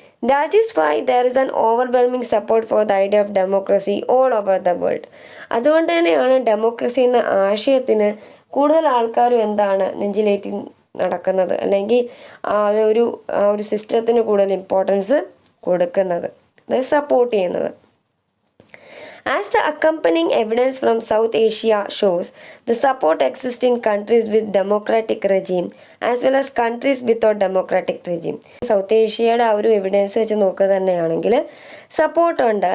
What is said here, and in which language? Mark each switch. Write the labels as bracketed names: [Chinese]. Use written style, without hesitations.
[English] That is why there is an overwhelming support for the idea of democracy all over the world. [Malayalam] അതുകൊണ്ട് തന്നെയാണ് democracy എന്ന ആശയത്തിന് കൂടുതൽ ആൾക്കാരും എന്താണ് നെഞ്ചിലേറ്റി നടക്കുന്നത്, അല്ലെങ്കിൽ ആ ഒരു സിസ്റ്റത്തിന് കൂടുതൽ ഇമ്പോർട്ടൻസ് കൊടുക്കുന്നത്, സപ്പോർട്ട് ചെയ്യുന്നത്. [English] As the accompanying evidence from South Asia shows, the support exists in countries with democratic regime as well as countries without democratic regime. [Malayalam] South ഏഷ്യയുടെ ആ ഒരു എവിഡൻസ് വെച്ച് നോക്കുക തന്നെയാണെങ്കിൽ സപ്പോർട്ടുണ്ട്.